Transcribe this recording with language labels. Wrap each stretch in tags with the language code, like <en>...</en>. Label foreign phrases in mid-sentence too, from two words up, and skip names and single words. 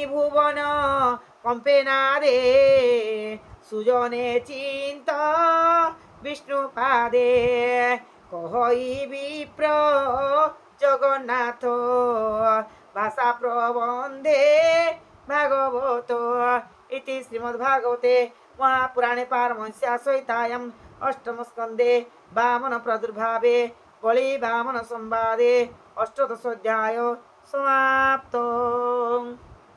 <or>ଭୁବନ କମ୍ପେ ନା ରେ ସୁଜନେ ଚିନ୍ତା ବିଷ୍ଣୁ ପାଦେ କହଇ ବିପ୍ର ଜଗନ୍ନାଥ ଭାଷା ପ୍ରବନ୍ଧେ ଭାଗବତ</or> <sa>ইতি শ্রীমদ্ভাগবতে महापुराणे पारमहंस्या संहितायाम् अष्टमस्कन्धे वामन प्रादुर्भावे बलि वामन संवादे अष्टादशोऽध्यायो समाप्तो।</sa>